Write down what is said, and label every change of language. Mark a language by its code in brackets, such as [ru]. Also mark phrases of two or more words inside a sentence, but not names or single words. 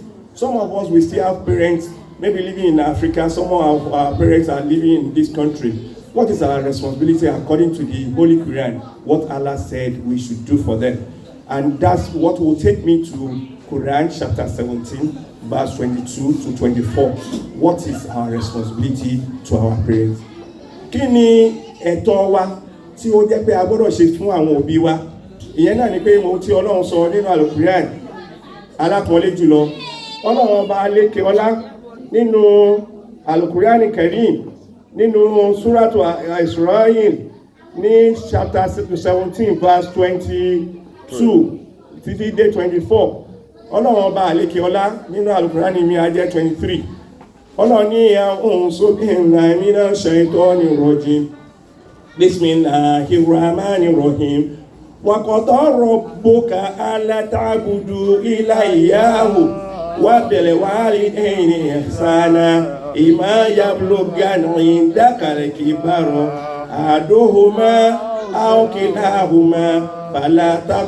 [en] Some of us, we still have parents maybe living in Africa, some of our parents are living in this country. What is our responsibility according to the Holy Quran? What Allah said we should do for them. And that's what will take me to Quran chapter 17, verse 22 to 24. What is our responsibility to our parents? [yo] Kí ni ẹ̀tọ́ wa tí ó jẹ́ pé a gbọ́dọ̀ ṣe fún àwọn òbí wa? Ìyẹn náà ni pé mo tí Ọlọ́run sọ nínú Al-Quran alákọ̀ọ́lé jùlọ. Ọlọ́run ọba lékè ọlá nínú Al-Quran Karim nínú Suratu Israel ní [en] chapter 17 verse 22 [yo] títí dé 24. Ọlọ́run ọba àlékè ọlá nínú Al-Quran mi á jẹ́ 23. Ọlọ́run ní [ar] أعوذ بالله من الشيطان الرجيم. بسم الله الرحمن الرحيم وقضى ربك ألا تعبدوا إلا إياه وبالوالدين إحسانا. إما يبلغن عندك الكبر أحدهما أو كلاهما فلا